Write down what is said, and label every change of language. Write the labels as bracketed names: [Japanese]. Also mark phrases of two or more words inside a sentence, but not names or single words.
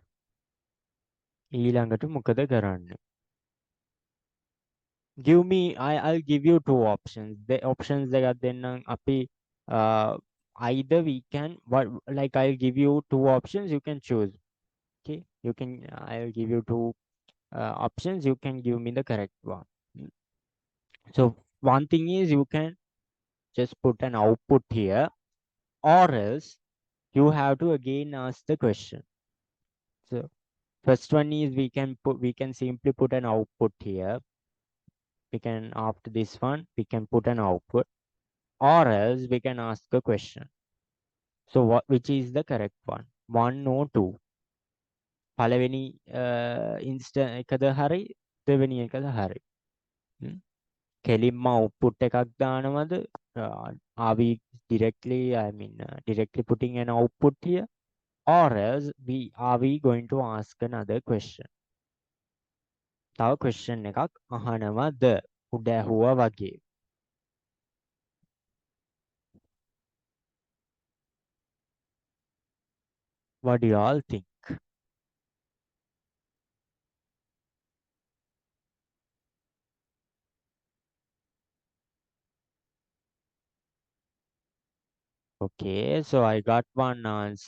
[Sinhala] ඊළඟට මොකද කරන්න? [English] Give me, I'll give you two options. The options [Sinhala] දෙකක් දෙන්නම් අපි [English] either we can what like I'll give you two options, you can choose. Okay, you can I'll give you two options, you can give me the correct one. Mm. So one thing is you can just put an output here, or else you have to again ask the question. So first one is we can simply put an output here. We can after this one we can put an output, or else we can ask a question. So what which is the correct one? One or two? [Sinhala] පළවෙනි instant එකද හරි දෙවෙනි එකද හරි? කෙලින්ම output එකක් දානවද? [English] Are we directly directly putting an output here, or else we going to ask another question? [Sinhala] තව question එකක් අහනවද? උඩ ඇහුවා වගේ. [English] What do you all think? Okay, so I got one answer.